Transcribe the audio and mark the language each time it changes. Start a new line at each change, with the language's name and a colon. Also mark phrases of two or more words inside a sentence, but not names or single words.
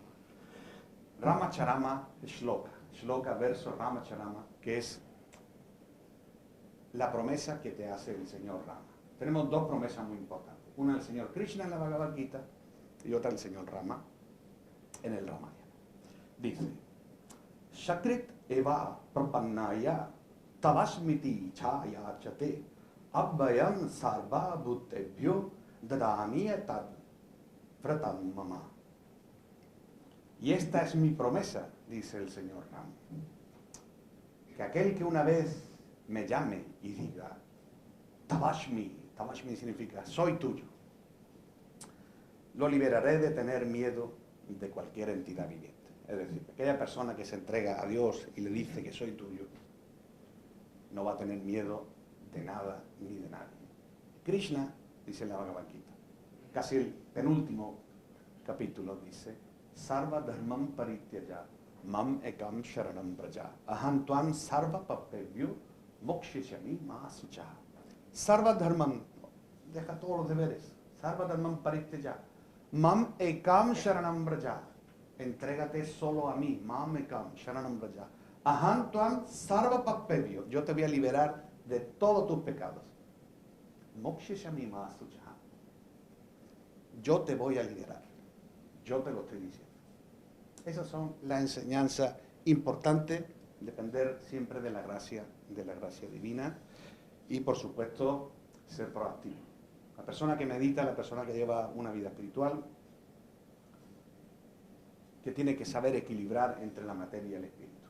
Spanish: Ramacharama Shloka, Shloka verso Ramacharama, que es la promesa que te hace el Señor Rama. Tenemos dos promesas muy importantes. Una del Señor Krishna en la Bhagavad Gita y otra del Señor Rama en el Ramayana. Dice,
Sanskrit: Shakrit eva prapannaya tavasmiti chaya chate abhayam sarva bhuttebhyo dadami tad vratam mama.
Spanish: Y esta es mi promesa, dice el Señor Rama, que aquel que una vez me llame y diga, Tavashmi significa, soy tuyo, lo liberaré de tener miedo de cualquier entidad viviente. Es decir, aquella persona que se entrega a Dios y le dice que soy tuyo, no va a tener miedo de nada ni de nadie. Krishna, dice la Bhagavad Gita, casi el penúltimo capítulo, dice,
Sanskrit: Sarva dharmam parityaya, mam ekam sharanam praja, aham tuam sarva papebhyo, mokshishami ma sucha. Sarva dharmam,
Spanish: deja todos los deberes.
Sanskrit: Sarva dharmam parityaya, mam ekam sharanam praja,
Spanish: entrégate solo a mí,
Sanskrit: mam ekam sharanam praja. Aham tuam sarva papebhyo,
Spanish: yo te voy a liberar de todos tus pecados.
Sanskrit: Mokshishami ma sucha,
Spanish: yo te voy a liberar. Yo te lo estoy diciendo. Esas son las enseñanzas importantes, depender siempre de la gracia divina y, por supuesto, ser proactivo. La persona que medita, la persona que lleva una vida espiritual, que tiene que saber equilibrar entre la materia y el espíritu.